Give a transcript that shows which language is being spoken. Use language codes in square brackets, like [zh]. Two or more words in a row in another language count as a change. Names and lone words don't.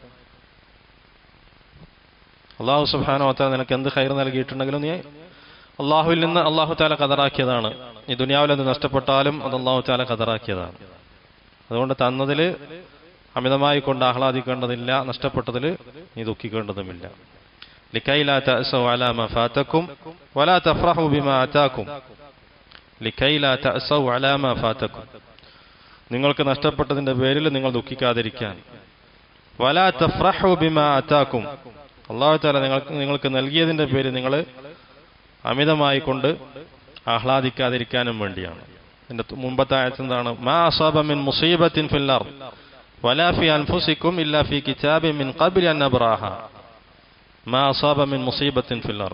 [ar] الله سبحانه وتعالى [ml] നിനക്ക് എന്ത് ഖൈർ നൽകിയിട്ടുണ്ടെങ്കിലും നീ അല്ലാഹുവിൽ നിന്ന് [ar] الله تعالى [ml] ഖദറാക്കിയതാണ്. ഈ ദുനിയാവിൽ നിന്ന് നഷ്ടപ്പെട്ടാലും അത് [ar] الله تعالى [ml] ഖദറാക്കിയതാണ്. അതുകൊണ്ട് തന്നതിൽ അമിതമായി കൊണ്ട് ആഹ്ലാദിക്കേണ്ടതില്ല, നഷ്ടപ്പെട്ടതിൽ നീ ദുഃഖിക്കേണ്ടതുമില്ല. [ar] لكي لا تأسوا على ما فاتكم ولا تفرحوا بما آتاكم. لكي لا تأسوا على ما فاتكم. [ml] നിങ്ങൾക്ക് നഷ്ടപ്പെട്ടതിന്റെ പേരിൽ നിങ്ങൾ ദുഃഖിക്കാതിരിക്കാൻ. [ar] ولا تفرحوا بما آتاكم. الله تعالى [ml] നിങ്ങൾക്ക് നൽകിയതിന്റെ പേരിൽ നിങ്ങൾ അമിതമായി കൊണ്ട് ആഹ്ലാദിക്കാതിരിക്കാനും വേണ്ടിയാണ്. ഇതിന്റെ മുമ്പത്തെ ആയത്ത് എന്താണ്? [ar] ما أصاب من مصيبة في الأرض ولا في أنفسكم إلا في كتاب من قبل أن نبرأها. ما أصاب من مصيبة في الأرض.